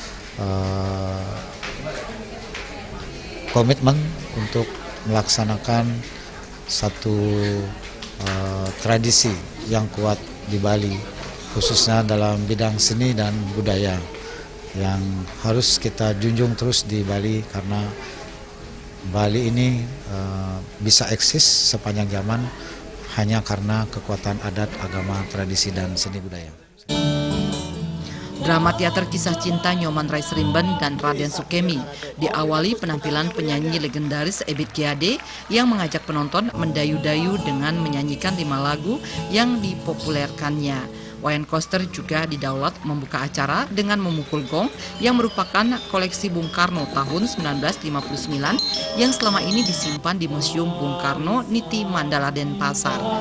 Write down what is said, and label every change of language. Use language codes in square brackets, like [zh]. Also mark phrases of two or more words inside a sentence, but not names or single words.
[id] komitmen untuk melaksanakan satu tradisi yang kuat di Bali, khususnya dalam bidang seni dan budaya yang harus kita junjung terus di Bali, karena Bali ini bisa eksis sepanjang zaman hanya karena kekuatan adat, agama, tradisi, dan seni budaya. Drama teater Kisah Cinta Nyoman Rais Rimben dan Raden Sukemi diawali penampilan penyanyi legendaris Ebit GAD yang mengajak penonton mendayu-dayu dengan menyanyikan 5 lagu yang dipopulerkannya. Wayan Koster juga didaulat membuka acara dengan memukul gong yang merupakan koleksi Bung Karno tahun 1959 yang selama ini disimpan di Museum Bung Karno Niti Mandala Denpasar.